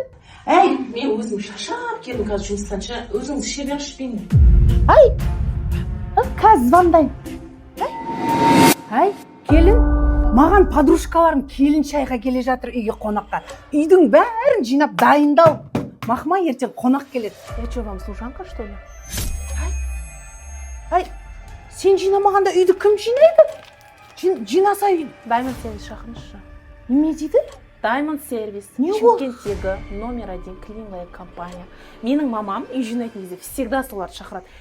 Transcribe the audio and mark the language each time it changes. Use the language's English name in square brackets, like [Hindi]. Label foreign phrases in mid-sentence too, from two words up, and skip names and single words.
[Kazakh] Мен өзім шашап келдім қазір жұмыстан. Өзіңіз іше берші. Қазір звондайын. Келін, маған подружкаларым келін шайға келе жатыр үйге қонаққа. Үйдің бәрін жинап дайындал. Мақма ертең қонақ келеді. [Russian] Я что, вам служанка, что ли? [Kazakh] Сен жинамағанда үйді кім жинайды? Жинаса үйін. Diamond сервис шақырыңызшы. Неме дейді? Diamond сервис. Не ол? Шымкенттегі номер 1 клиновая компания. Менің мамам үй жинайтын кезде всегда соларды шақырады.